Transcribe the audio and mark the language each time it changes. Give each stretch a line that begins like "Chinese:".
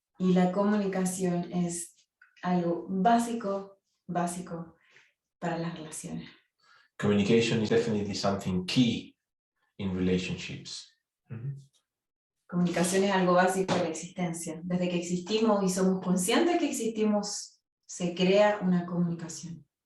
Spanish: Y la comunicación es algo básico para las relaciones.
English: Communication is definitely something key in relationships. Mm-hmm.
Spanish: Comunicación es algo básico de la existencia. Desde que existimos y somos conscientes que existimos, se crea una comunicación.